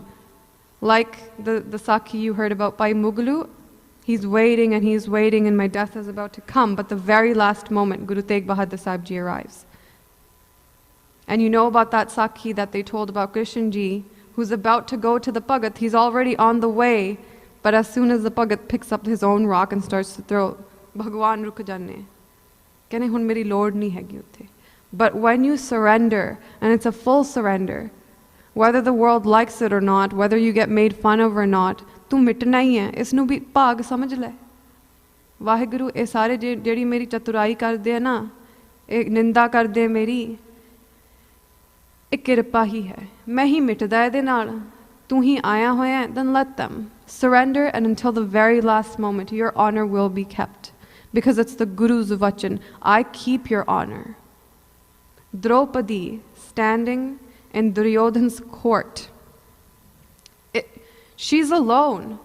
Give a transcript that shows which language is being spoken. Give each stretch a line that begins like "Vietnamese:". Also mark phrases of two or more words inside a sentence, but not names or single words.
English: Like the Sakhi you heard about by Mughlu, he's waiting and my death is about to come. But the very last moment, Guru Tegh Bahadur Sahib Ji arrives. And you know about that Sakhi that they told about Krishan Ji, who's about to go to the Bhagat. He's already on the way, but as soon as the Bhagat picks up his own rock and starts to throw,
Punjabi: ਭਗਵਾਨ ਰੁਕ ਜਾਣੇ. ਕਹਿਣੇ ਹੁਣ ਮੇਰੀ ਲੋੜ ਨਹੀਂ ਹੈਗੀ ਉੱਤੇ.
English: But when you surrender, and it's a full surrender, whether the world likes it or not, whether you get made fun of or not,
Punjabi: ਤੂੰ ਮਿਟਣਾ ਹੀ ਹੈ, ਇਸਨੂੰ ਵੀ ਭਾਗ ਸਮਝ ਲੈ. ਵਾਹਿਗੁਰੂ ਇਹ ਸਾਰੇ ਜਿਹੜੀ ਮੇਰੀ ਚਤੁਰਾਈ ਕਰਦੇ ਹੈ ਨਾ, ਇਹ ਨਿੰਦਾ ਕਰਦੇ ਮੇਰੀ, ਇਹ ਕਿਰਪਾ ਹੀ ਹੈ. ਮੈਂ ਹੀ ਮਿਟਦਾ ਇਹਦੇ ਨਾਲ, ਤੂੰ ਹੀ ਆਇਆ ਹੋਇਆ ਹੈ,
English: then let them. Surrender, and until the very last moment, your honor will be kept. Because it's the Guru's vachan, I keep your honor. Draupadi, standing in Duryodhan's court, she's alone.